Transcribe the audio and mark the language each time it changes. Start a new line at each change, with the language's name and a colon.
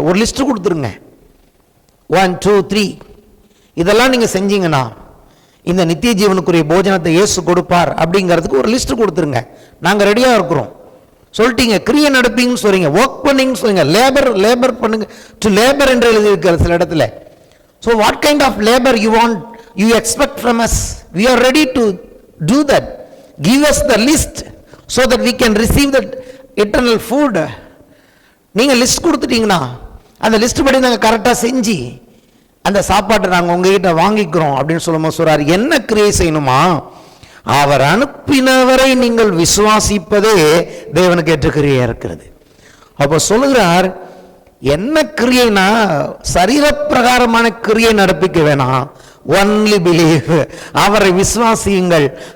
Tamil: ஒரு லிஸ்ட் கொடுத்துருங்க, 1 2 3 இதெல்லாம் நீங்க செஞ்சீங்கன்னா இந்த நித்திய ஜீவனுக்குரிய போஜனத்தை இயேசு கொடுப்பார் அப்படிங்கிறதுக்கு ஒரு லிஸ்ட் கொடுத்துருங்க, நாங்க ரெடியா இருக்கிறோம். சொல்லிட்டீங்க, கிரியை நடப்பீங்கன்னு சொல்றீங்க, ஒர்க் பண்ணீங்கன்னு சொல்றீங்க, லேபர் பண்ணுங்க, டு லேபர் என்று எழுதி இருக்கிற சில இடத்துல.
English: So what kind of labor you expect from us? We are ready to do that. Give us the list so that we can receive that eternal food.
Tamil: நீங்க list கொடுத்துட்டீங்கன்னா அந்த list படி நாங்கள் கரெக்டாக செஞ்சு அந்த சாப்பாட்டை நாங்கள் உங்ககிட்ட வாங்கிக்கிறோம் அப்படின்னு சொல்லும்போது சொல்றாரு, என்ன கிரியை செய்யணுமா? அவர் அனுப்பினவரை நீங்கள் விசுவாசிப்பதே தேவனுக்கு ஏற்ற கிரியா இருக்கிறது. அப்போ சொல்லுகிறார், என்ன கிரியைனா சரீர பிரகாரமான கிரியை நடப்பிக்க வேணாம், ஒன்லி பிலீவ், அவரை விசுவாசியுங்கள்.